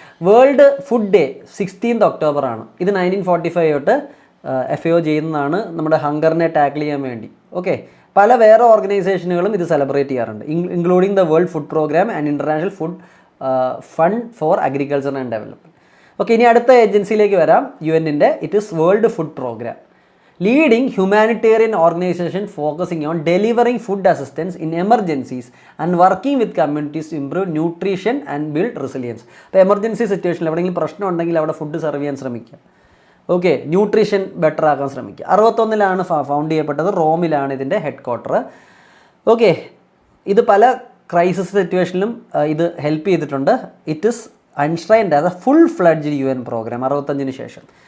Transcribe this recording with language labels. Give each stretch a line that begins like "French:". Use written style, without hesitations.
Malayalam: World food day 16th ഒക്ടോബറാണ്. ഇത് 1945 തൊട്ട് FAO ചെയ്യുന്നതാണ്, നമ്മുടെ ഹങ്കറിനെ ടാക്കിൾ ചെയ്യാൻ വേണ്ടി. ഓക്കെ, പല വേറെ ഓർഗനൈസേഷനുകളും ഇത് സെലിബ്രേറ്റ് ചെയ്യാറുണ്ട്,
English: Including the world food programme and international food fund for agriculture and development.
Malayalam: Okay, ഇനി അടുത്ത ഏജൻസിയിലേക്ക് വരാം, UN-ൻ്റെ.
English: It is world food programme. leading humanitarian organization focusing on delivering food assistance in emergencies and working with communities to improve nutrition and build resilience.
Malayalam: അപ്പോൾ emergency സിറ്റുവേഷനിൽ എവിടെയെങ്കിലും പ്രശ്നം ഉണ്ടെങ്കിൽ അവിടെ food serve ചെയ്യാൻ ശ്രമിക്കുക. ഓക്കെ, ന്യൂട്രീഷൻ ബെറ്റർ ആക്കാൻ ശ്രമിക്കുക. 61-ലാണ് ഫൗണ്ട് ചെയ്യപ്പെട്ടത്. റോമിലാണ് ഇതിൻ്റെ ഹെഡ് ക്വാർട്ടർ. ഓക്കെ, ഇത് പല ക്രൈസിസ് സിറ്റുവേഷനിലും ഇത് ഹെൽപ്പ് ചെയ്തിട്ടുണ്ട്.
English: It is unstrained as a full fledge UN programme 65-ന് ശേഷം.